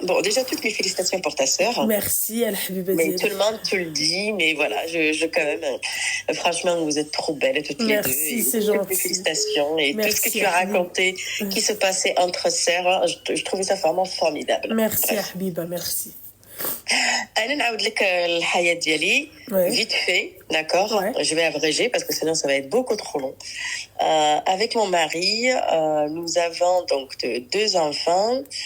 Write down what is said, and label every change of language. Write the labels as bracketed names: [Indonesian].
[French] Bon, déjà, toutes mes félicitations pour ta sœur. Merci, Al-Habiba. Mais tout le monde te le dit, mais voilà, je quand même, franchement, vous êtes trop belles toutes les deux. Merci, c'est gentil. Félicitations. Et tout ce que tu as raconté, qui se passait entre sœurs, je trouvais ça vraiment formidable. Merci, Habiba, merci. [Arabic] أنا نعاود لك الحياة ديالي [French] vite fait, d'accord. Je vais abréger parce que sinon ça va être beaucoup trop long. Avec mon mari, nous avons donc deux enfants.